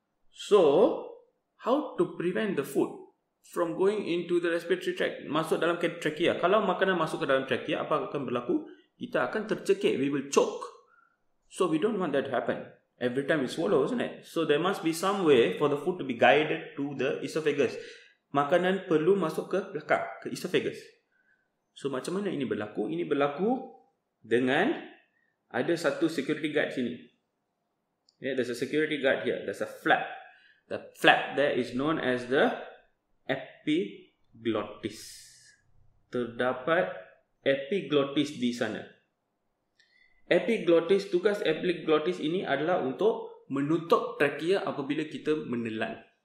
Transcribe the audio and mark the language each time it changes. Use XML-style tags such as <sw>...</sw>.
<en>So, how to prevent the food from going into the respiratory tract,</en> <ms>masuk dalam trachea? Kalau makanan masuk ke dalam trachea, apa akan berlaku? Kita akan tercekik,</ms> <en>we will choke. So, we don't want that to happen every time we swallow, isn't it? So, there must be some way for the food to be guided to the esophagus.</en> <ms>Makanan perlu masuk ke belakang, ke esophagus. So, macam mana ini berlaku? Ini berlaku dengan ada satu security guard sini.</ms> <en>Yeah, there's a security guard here. There's a flap. The flap there is known as the epiglottis.</en> <ms>Terdapat epiglottis di sana. Epiglottis, tugas epiglottis ini adalah untuk menutup trachea apabila kita menelan.</ms>